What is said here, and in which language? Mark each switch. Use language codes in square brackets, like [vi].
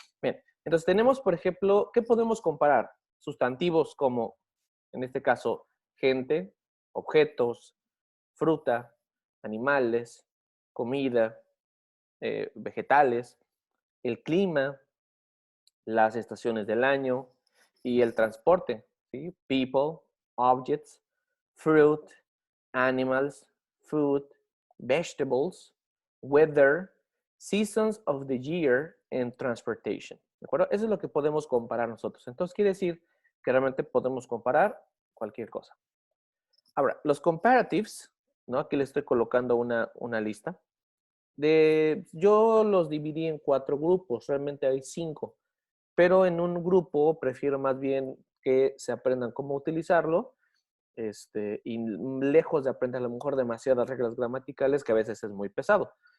[es] Bien, entonces tenemos, por ejemplo, ¿qué podemos comparar? Sustantivos como, en este caso, gente, objetos, fruta, animales, comida, vegetales, el clima, las estaciones del año y el transporte, ¿sí? [en] People, objects, fruit, animals, food, vegetables, weather, seasons of the year, and transportation. [es] ¿De acuerdo? Eso es lo que podemos comparar nosotros. Entonces quiere decir que realmente podemos comparar cualquier cosa. Ahora, los comparatives, ¿no? Aquí le estoy colocando una lista. Yo los dividí en 4 grupos, realmente hay 5, pero en un grupo prefiero más bien que se aprendan cómo utilizarlo, y lejos de aprender a lo mejor demasiadas reglas gramaticales que a veces es muy pesado.